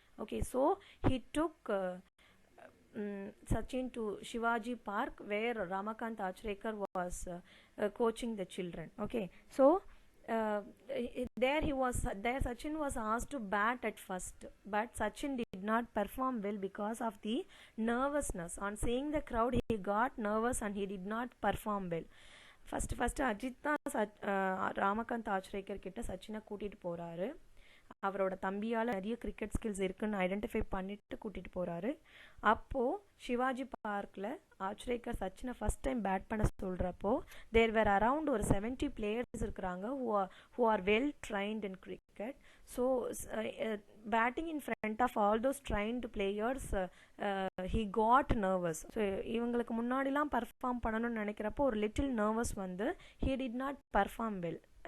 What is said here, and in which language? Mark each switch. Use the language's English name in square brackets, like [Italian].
[English] Okay, so he took Sachin to Shivaji Park where Ramakant Achrekar was coaching the children. Okay, so there Sachin was asked to bat at first, but Sachin did not perform well because of the nervousness. On seeing the crowd, he got nervous and he did not perform well. First [Tamil] Ajit தான் ராமகாந்த் ஆச்ரேக்கர் கிட்ட சச்சினை கூட்டிகிட்டு போகிறாரு. அவரோட தம்பியால் நிறைய cricket skills இருக்குன்னு identify பண்ணிட்டு கூட்டிகிட்டு போகிறாரு. அப்போது சிவாஜி பார்க்கில் ஆச்ரேக்கர் சச்சினை ஃபஸ்ட் டைம் பேட் பண்ண சொல்கிறப்போ [English] there were around [Tamil] ஒரு 70 பிளேயர்ஸ் இருக்கிறாங்க [English] who are well trained in cricket. So batting in front of all those trained players, he got nervous. [Tamil] So இவங்களுக்கு முன்னாடிலாம் பர்ஃபார்ம் பண்ணணும்னு நினைக்கிறப்போ ஒரு [English] little nervous [Tamil] வந்து [English] he did not perform well.